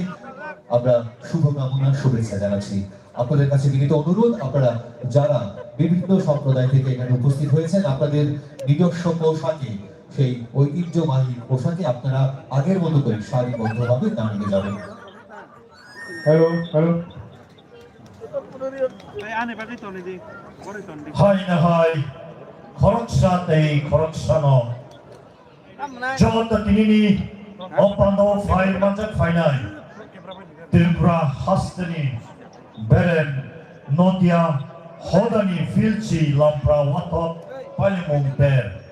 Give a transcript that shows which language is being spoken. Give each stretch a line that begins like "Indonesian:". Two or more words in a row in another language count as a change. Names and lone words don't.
Bangla: আমরা শুভকামনা শুভেচ্ছা জানাচ্ছি আপনাদের কাছে বিনীত অনুরোধ আপনারা যারা বিভিন্ন সম্প্রদায় থেকে এখানে উপস্থিত হয়েছেন আপনাদের নিজস্ব পোশাকে সেই ঐতিহ্যবাহী পোশাকে আপনারা আগের মতো করে সারিবদ্ধভাবে দাঁড়িয়ে যাবেন হ্যালো হ্যালো
Kok Borok: Hai na hai, khorok sa tay khorok sa no. Jot ta tinini, opando fai manjak fai nai. Tripura hastani, beren, notia, hodani filchi lampra watot palimong ter.